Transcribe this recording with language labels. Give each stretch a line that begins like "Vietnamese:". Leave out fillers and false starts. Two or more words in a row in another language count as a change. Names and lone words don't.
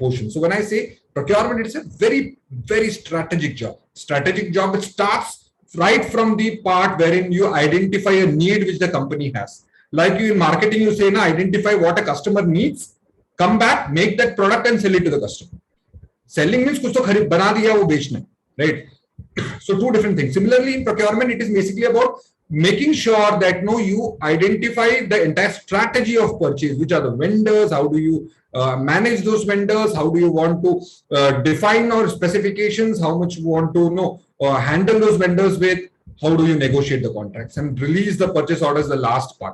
English: So when I say procurement, it's a very, very strategic job. Strategic job, it starts right from the part wherein you identify a need which the company has. Like you in marketing, you say, identify what a customer needs, come back, make that product and sell it to the customer. Selling means
Hindi: कुछ तो खरीद बना दिया, वो बेचना,
English: right? So two different things. Similarly, in procurement, it is basically about making sure that you identify the entire strategy of purchase, which are the vendors, how do you manage those vendors, how do you want to define our specifications, how much you want to handle those vendors with, how do you negotiate the contracts, and release the purchase orders, the last part.